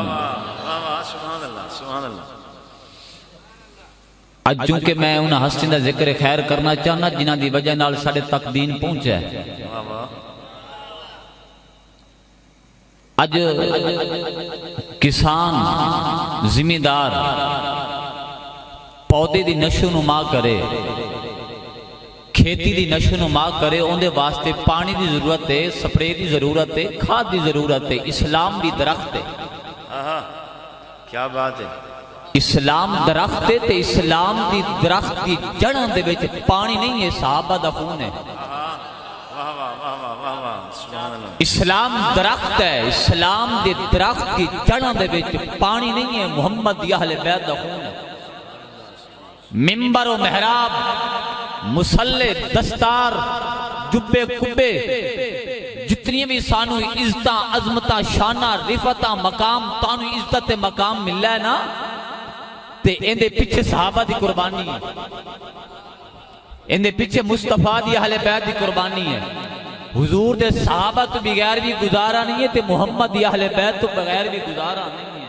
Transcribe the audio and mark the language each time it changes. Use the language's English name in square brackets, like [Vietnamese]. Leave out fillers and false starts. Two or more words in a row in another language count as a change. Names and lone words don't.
[Arabic] سبحان اللہ سبحان اللہ [Punjabi] اج چونکہ میں انہاں ہستیاں دا ذکر خیر کرنا چاہنا جنہاں دی وجہ نال ساڈے تک دین پہنچا ہے اج کسان زمیندار پودے دی نشو نما کرے کھیتی دی نشو نما کرے ان دے واسطے پانی دی ضرورت ہے سپرے دی ضرورت ہے کھاد دی ضرورت ہے اسلام دی درخت ہے [Urdu] کیا بات ہے [Punjabi] اسلام درخت ہے تے اسلام دی درخت دی جڑاں دے وچ پانی نہیں ہے صحابہ دا خون ہے اسلام درخت ہے اسلام دے درخت دی جڑاں دے وچ پانی نہیں ہے محمد دی اہل بیت دا خون ہے منبر و محراب مسلح دستار جبے کبے جتنی بھی سانو عزتاں عظمتاں شانہ رفتاں مقام تانو عزت مقام ملا ہے نا تے اندے پیچھے صحابہ دی قربانی ہے اندے پیچھے مصطفیٰ دی اہل بیت دی قربانی ہے حضور دے صحابہ تو بغیر بھی گزارا نہیں ہے تے محمد دی اہل بیت تو بغیر بھی گزارا نہیں ہے